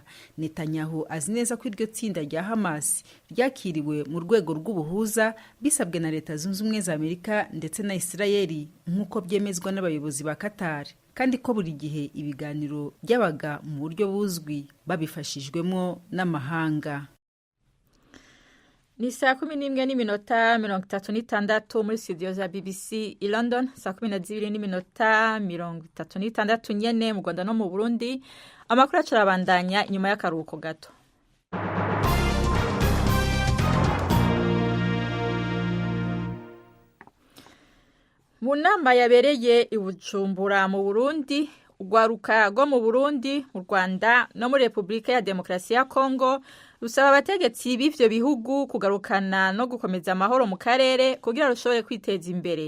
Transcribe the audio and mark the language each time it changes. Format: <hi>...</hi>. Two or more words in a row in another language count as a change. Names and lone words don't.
<rw>Netanyahu azi neza ko iryo tsinda rya Hamas ryakiriwe mu rwego rw'ubuhuza bisabwe na Leta Zunze Ubumwe za Amerika ndetse na Israeli nk'uko byemezwa n'abayobozi ba Qatar, kandi ko buri gihe ibiganiro byabaga mu buryo buzwi babifashijwemo n'amahanga.</rw> <rn>Ni saa 11:36 muri studio za BBC i London, saa 12:36 nyene mu Rwanda no mu Burundi. Amakuru acarabandanya inyuma y'akaruhuko gato. Mu nama yabereye i Bujumbura mu Burundi, urwaruka rwo mu Burundi, mu Rwanda no muri Repubulika ya Demokarasi ya Kongo rusaba abategetsi b'ivyo bihugu kugarukana no gukomeza amahoro mu karere kugira rushobore kwiteza imbere.</rn>